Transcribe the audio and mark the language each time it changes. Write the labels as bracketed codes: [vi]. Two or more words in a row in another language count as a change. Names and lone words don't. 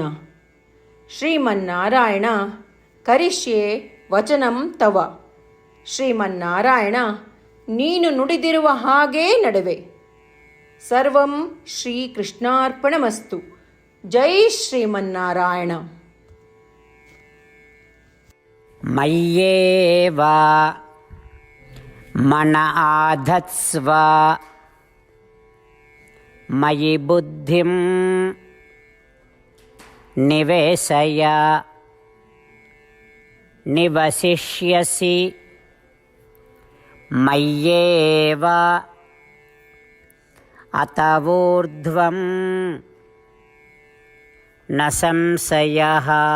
[sa] ಶ್ರೀಮನ್ನಾರಾಯಣ, ಕರಿಷ್ಯೆ ವಚನಂ ತವ. [kn] ಶ್ರೀಮನ್ನಾರಾಯಣ, ನೀನು ನುಡಿದಿರುವ ಹಾಗೇ ನಡೆವೆ. [sa] ಸರ್ವಂ ಶ್ರೀಕೃಷ್ಣಾರ್ಪಣಮಸ್ತು. ಜೈ ಶ್ರೀಮನ್ನಾರಾಯಣ. ಮಯ್ಯೇವ ಮನ ಆಧತ್ಸ್ವ ಮಯಿ ಬುದ್ಧಿಂ ನಿವೇಶಯ ನಿವಸಿಷ್ಯಸಿ ಮಯ್ಯೇವ ಅತ ಊರ್ಧ್ವಂ ನ ಸಂಶಯಃ.